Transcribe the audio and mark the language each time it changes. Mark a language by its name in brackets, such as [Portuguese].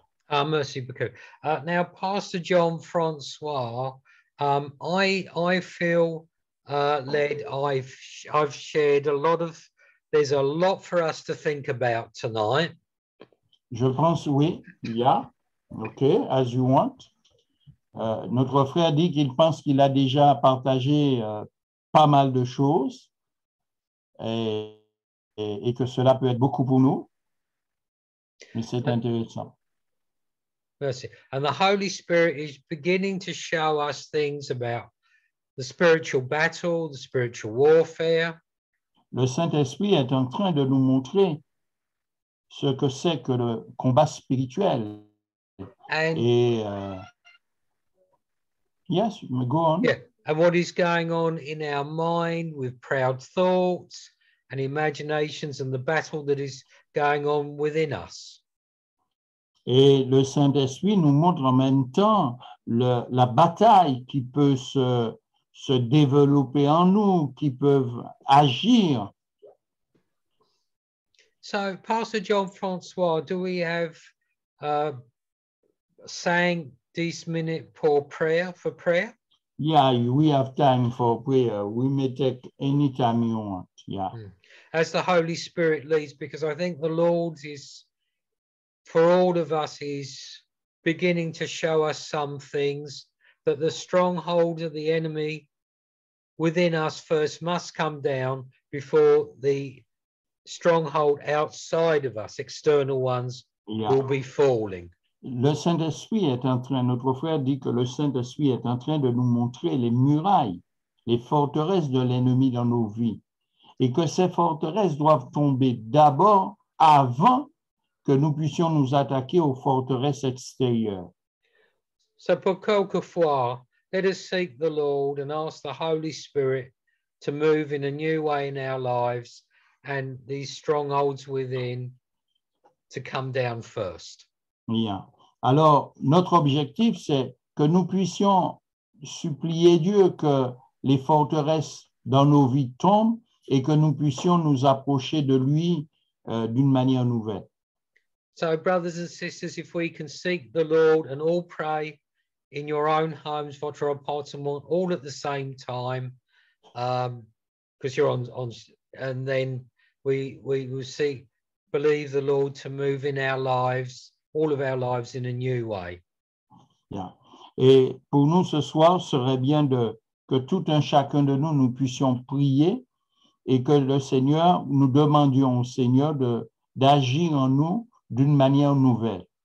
[English] Mercy, because now Pastor John Francois, I feel led. I've shared a lot of. There's a lot for us to think about tonight. [French] Je pense, oui, [English] yeah, okay, as you want. [French] Notre frère dit qu'il pense qu'il a déjà partagé pas mal de choses et que cela peut être beaucoup pour nous, mais c'est intéressant. [English] Mercy. And the Holy Spirit is beginning to show us things about the spiritual battle, the spiritual warfare. [French] Le Saint-Esprit est en train de nous montrer ce que c'est que le combat spirituel. Et yes, go on. [English] Yeah, and what is going on in our mind with proud thoughts and imaginations and the battle that is going on within us. [French] Et le Saint-Esprit nous montre en même temps la bataille qui peut se développer en nous, qui peuvent agir. [English] So, Pastor John Francois, do we have saying 10 minutes for prayer? Yeah, we have time for prayer. We may take any time you want. Yeah. As the Holy Spirit leads, because I think the Lord is, for all of us, is beginning to show us some things, that the stronghold of the enemy within us first must come down before the stronghold outside of us, external ones, will be falling. [French] Le Saint-Esprit est en train, notre frère dit que le Saint-Esprit est en train de nous montrer les murailles, les forteresses de l'ennemi dans nos vies, et que ces forteresses doivent tomber d'abord avant que nous puissions nous attaquer aux forteresses extérieures. [English] So [French] pour quelquefois, [English] let us seek the Lord and ask the Holy Spirit to move in a new way in our lives and these strongholds within to come down first. [French] Bien. Alors, notre objectif, c'est que nous puissions supplier Dieu que les forteresses dans nos vies tombent et que nous puissions nous approcher de lui d'une manière nouvelle. [English] So, brothers and sisters, if we can seek the Lord and all pray in your own homes, [French] votre appartement, [English] all at the same time, because you're on, and then we will seek, believe the Lord to move in our lives, all of our lives in a new way. Yeah. [French] Et pour nous ce soir, ce serait bien que tout un chacun de nous, nous puissions prier et que le Seigneur, nous demandions au Seigneur d'agir en nous d'une manière nouvelle.